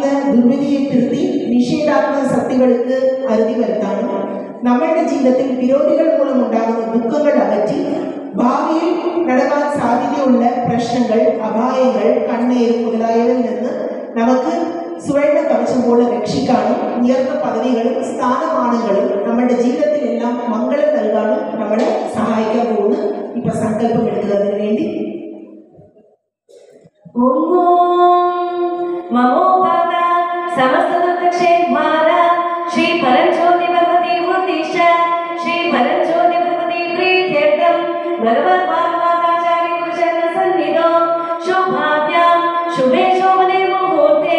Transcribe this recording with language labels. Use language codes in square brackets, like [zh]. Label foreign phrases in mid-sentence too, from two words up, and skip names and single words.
[ml] ദുർവിധിയെ തിരുത്തി നിഷേധാത്മക ശക്തികൾക്ക് അറുതി വരുത്താനും നമ്മളുടെ ജീവിതത്തിൽ വിരോധികൾ മൂലമുണ്ടാകുന്ന ദുഃഖങ്ങൾ അകറ്റി ഭാവിയിൽ നടക്കാൻ സാധ്യതയുള്ള പ്രശ്നങ്ങൾ, അപായങ്ങൾ, കണ്ണീർ മുതലായവയിൽ നിന്ന് നമുക്ക് സുവർണ കവചം പോലെ രക്ഷിക്കാനും ഉയർന്ന പദവികളും സ്ഥാനമാനങ്ങളും നമ്മുടെ ജീവിതത്തിലെല്ലാം മംഗളം നൽകാനും നമ്മളെ സഹായിക്കാൻ പോകുന്നു. ഇപ്പൊ സങ്കല്പം എടുക്കുന്നതിന് വേണ്ടി [sa] श्री परंज्योति भगवती उद्दिश श्री परंज्योति भगवती प्रीत्यर्थम भगवत भागवताचार्य गुरुचरण सन्निधो शुभाभ्यां शुभे शोभने मुहूर्ते